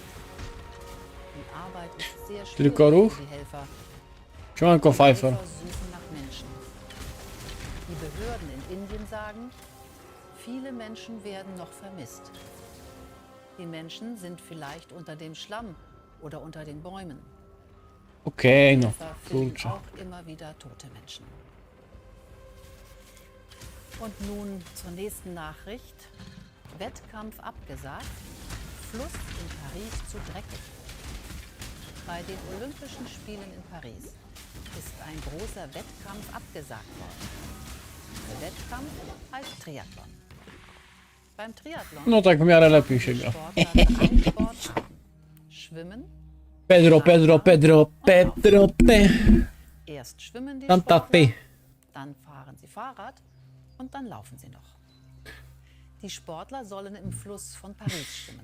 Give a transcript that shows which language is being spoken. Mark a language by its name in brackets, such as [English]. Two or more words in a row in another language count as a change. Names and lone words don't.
[German] Die Arbeit ist sehr schwierig für die Helfer. [Polish] Siemanko, Pfeiffer. [German] Suchen nach Menschen. Die Behörden in Indien sagen, viele Menschen werden noch vermisst. Die Menschen sind vielleicht unter dem Schlamm oder unter den Bäumen. [Polish] Okej, no, [German] Helfer finden [Polish] kurczę. [German] auch immer wieder tote Menschen. Und nun zur nächsten Nachricht. Wettkampf abgesagt, Fluss in Paris zu dreckig. Bei den Olympischen Spielen in Paris ist ein großer Wettkampf abgesagt worden. Der Wettkampf heißt Triathlon. Beim Triathlon [Polish] No tak w miarę lepiej się gra. [German] Sportler drei Sportarten. Schwimmen, Pedro, Pedro, Pedro, Pedro, P. erst schwimmen die Santa Sportler, Fe. dann fahren sie Fahrrad und dann laufen sie noch. Die Sportler sollen im Fluss von Paris schwimmen.